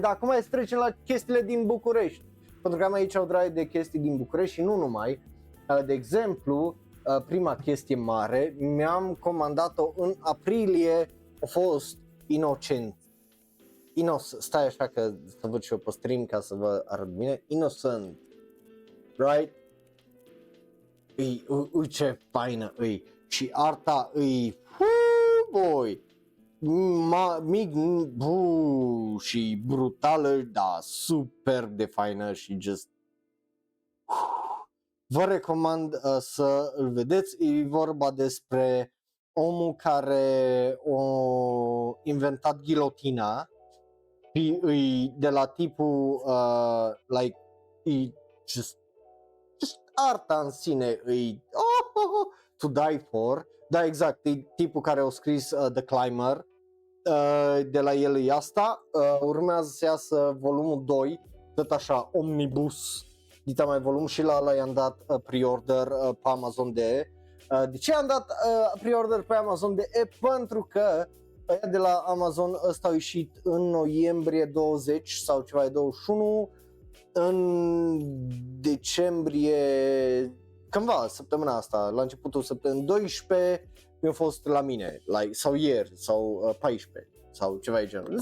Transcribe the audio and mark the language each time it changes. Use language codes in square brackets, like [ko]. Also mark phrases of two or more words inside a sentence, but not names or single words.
[ro] Dar acum hai să trecem la chestiile din București, pentru că am aici o draie de chestii din București și nu numai. De exemplu, prima chestie mare, mi-am comandat-o în aprilie, a fost Inocent. Stai așa că să văd și eu pe stream ca să vă arăt bine. [en] Innocent, right? [ro] Ui ce faină îi. Și arta îi, boy, mic și brutală, da, super de faină și just vă recomand să îl vedeți. E vorba despre omul care a inventat ghilotina și îi de la tipul like e just arta în sine îi [en] to die for. [ro] Da, exact, e tipul care a scris The Climber, de la el e asta. Urmează să iasă volumul 2, tot așa, omnibus, dita mai volum, și la ăla i-am dat pre-order pe Amazon.de. De ce am dat pre-order pe Amazon de pentru că ăia de la Amazon ăsta au ieșit în noiembrie 20 sau ceva de 21, în decembrie, cândva săptămâna asta, la începutul săptămânii 12 mi-a fost la mine, like, sau ieri, sau 14 sau ceva de genul.